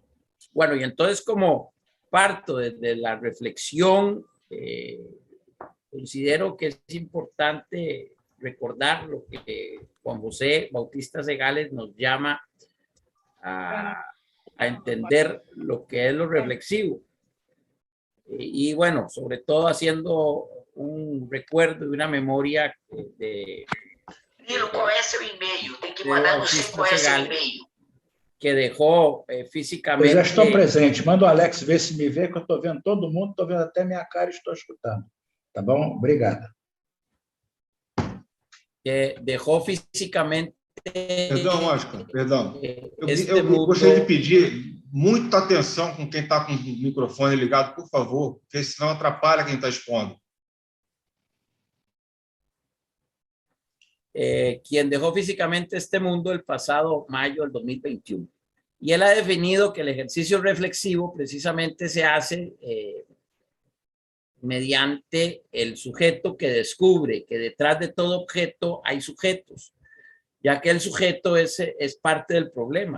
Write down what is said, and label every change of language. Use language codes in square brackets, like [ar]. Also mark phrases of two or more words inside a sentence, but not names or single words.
[es] Bueno, y entonces como parto desde la reflexión, considero que es importante recordar lo que Juan José Bautista Segales nos llama a entender lo que es lo reflexivo. Y bueno, sobre todo haciendo un recuerdo y una memoria de Bautista Segales, que dejó físicamente... [pt] Eu já estou presente. Manda o Alex ver se me vê, que eu estou vendo todo mundo, estou vendo até minha cara e estou escutando. Tá bom? Obrigada. [es] Que dejó físicamente... [pt] Perdão, Oscar, perdão. Eu gostaria de pedir muita atenção com quem está com o microfone ligado, por favor, porque senão atrapalha quem está expondo. [es] Quien dejó físicamente este mundo el pasado mayo del 2021. Y él ha definido que el ejercicio reflexivo precisamente se hace mediante el sujeto que descubre que detrás de todo objeto hay sujetos, ya que el sujeto es parte del problema.